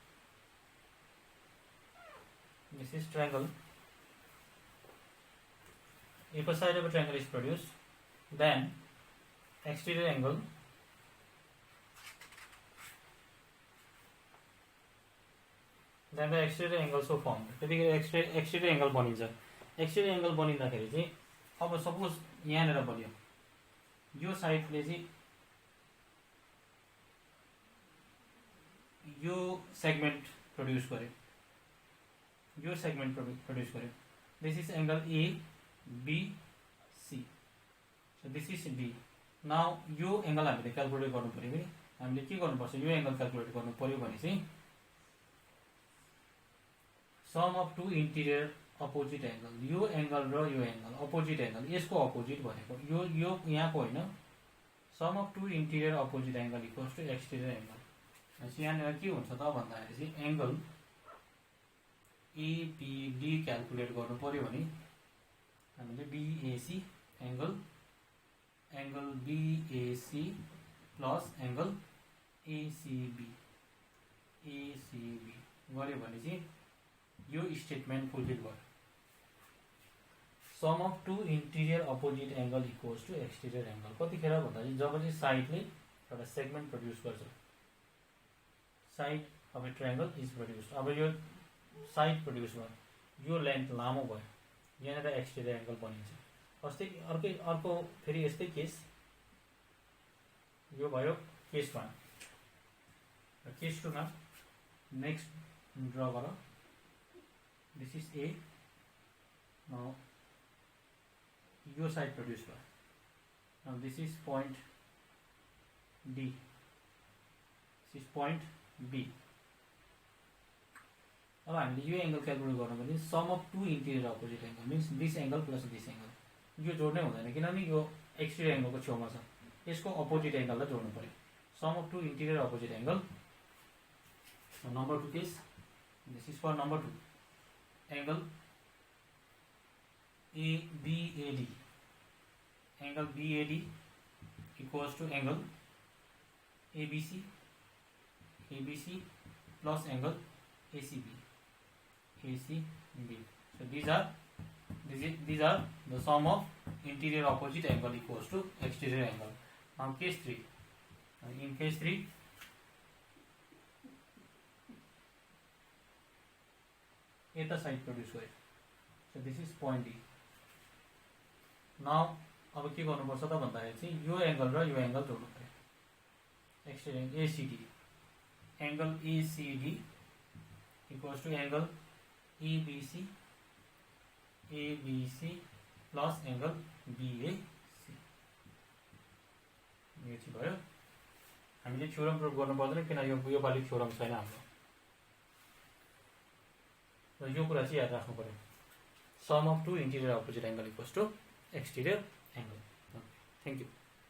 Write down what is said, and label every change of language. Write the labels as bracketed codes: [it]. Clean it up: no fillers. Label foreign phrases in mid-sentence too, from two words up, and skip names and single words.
[en] If a side of a triangle is produced, then exterior angle then the exterior angle so formed. [ne] त्यतिखेर [en] exterior angle [ne] बनिन्छ. [en] Exterior angle [ne] बनिँदाखेरि चाहिँ अब सपोज यहाँनिर बन्यो, यो साइडले चाहिँ यो सेगमेन्ट प्रोड्युस गर्यो, [en] This is angle A, B, C. So this is D. [ne] Now यो एंगल हामीले क्याल्कुलेट गर्नु पर्यो भने हामीले के गर्नुपर्छ, यो एंगल क्याल्कुलेट गर्नु पर्यो भने चाहिँ [en] sum of two interior opposite angle, [ne] यो एंगल र यो एंगल अपोजिट एंगल, यसको अपोजिट भनेको यो यहाँको होइन, [en] sum of two interior opposite angle equals to exterior angle. [ne] यहाँनिर के हुन्छ त भन्दाखेरि चाहिँ एबिडी क्यालकुलेट गर्नु पर्यो भने हामीले [en] BAC angle BAC plus angle ACB [ne] गर्यो भने चाहिँ यो स्टेटमेन्ट फुलफिल भयो। [en] sum of two interior opposite angle equals to exterior angle [ne] कतिखेर भन्दा चाहिँ जब चाहिँ साइडले एउटा सेगमेन्ट प्रड्युस गर्छ, [en] side of a triangle is produce. [ne] अब यो साइड प्रड्युस भयो, यो लेन्थ लामो भयो, यहाँनिर [en] exterior angle [ne] बनिन्छ। अर्को फेरि यस्तै केस, यो भयो केस 1 र केस 2 मा [en] next draw [ne] गर। [en] this is A, now [ne] यो साइड प्रड्युस भयो, [en] now this is point D, this is point B. [ne] अब हामीले यो एंगल क्यालकुलेट गर्नु भने [en] sum of two interior opposite angle means this angle plus this angle, [ne] यो जोड्नै हुँदैन किनभने यो [en] exterior angle [ne] को छेउमा छ, यसको अपोजिट एंगललाई जोड्नु पर्यो। [en] sum of two interior opposite angle, number 2 case, this is for number 2 angle ABAD, angle BAD equals to angle ABC plus angle ACB. So these are the sum of interior opposite angle equals to exterior angle. Now case 3. In case 3, eta side produce गरे. So this is point D. [ne] Now अब के गर्नुपर्छ त भन्दाखेरि चाहिँ यो एंगल र यो एंगल जोड्नु पर्यो। [en] exterior ACD, angle ACD equals to angle ABC plus angle BAC. [ne] यो चाहिँ भयो। हामीले [en] theorem prove [ne] गर्नु पर्दैन किन यो पालि थ्योरम छैन हाम्रो, र यो कुरा चाहिँ याद राख्नु पर्यो। [en] sum of two interior opposite angle equals to exterior angle. thank you.